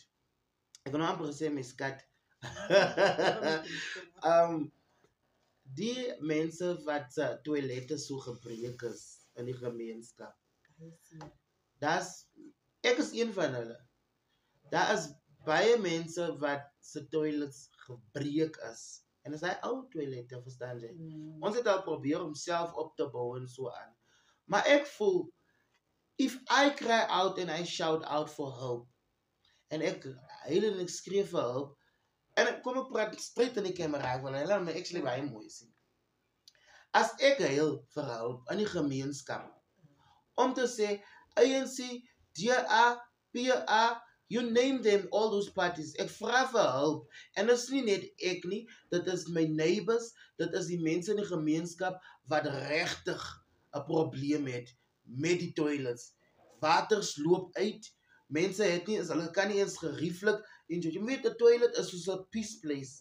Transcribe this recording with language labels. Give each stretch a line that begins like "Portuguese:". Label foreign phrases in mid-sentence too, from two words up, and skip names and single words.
Afrikaans: Ek kan nou amper sê my skat. Die mense wat se toilette so gebreek is in die gemeenskap. Ek is een van hulle. Daar is baie mense wat se toilets gebreek is. En dis hy ou toilette, verstaan jy? Ons het al probeer om self op te bou en so aan. Maar ek voel,
English: if I cry out and I shout out for help,
Afrikaans: en ek huil en ek skree vir hulp, en kom ek praat straight in die camera, want hulle my actually baie mooi sien. As ek huil vir hulp in die gemeenskap, om te sê, ANC, DA, PA,
English: you name them, all those parties,
Afrikaans: ek vra vir hulp, en dit is nie net ek nie, dit is my neighbors, dit is die mense in die gemeenskap, wat regtig 'n probleem het, met die toilets. Waters loop uit, mense het nie, hulle kan nie eens gerieflik, en jy weet, 'n toilet is soos 'n
English: peace place.